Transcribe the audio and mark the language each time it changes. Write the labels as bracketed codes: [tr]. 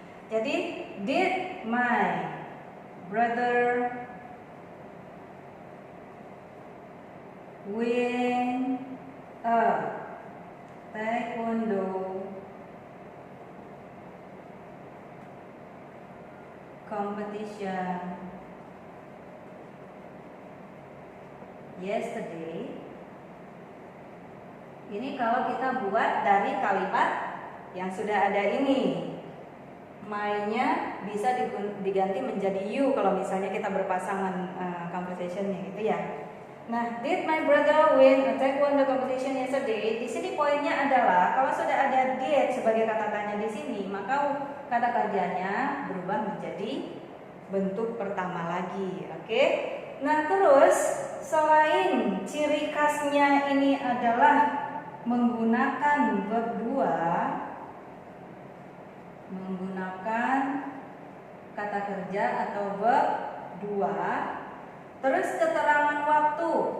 [id] Jadi, [en] did my brother win a taekwondo competition yesterday? [id] Ini kalau kita buat dari kalimat yang sudah ada ini. My-nya bisa diganti menjadi you kalau misalnya kita berpasangan conversation-nya gitu ya. [en] Nah, did my brother win a taekwondo competition yesterday? [id] Di sini poinnya adalah kalau sudah ada did sebagai kata tanya di sini, maka kata kerjanya berubah menjadi bentuk pertama lagi. Oke? Nah, terus selain ciri khasnya ini adalah menggunakan verb 2, menggunakan kata kerja atau verb 2, terus keterangan waktu.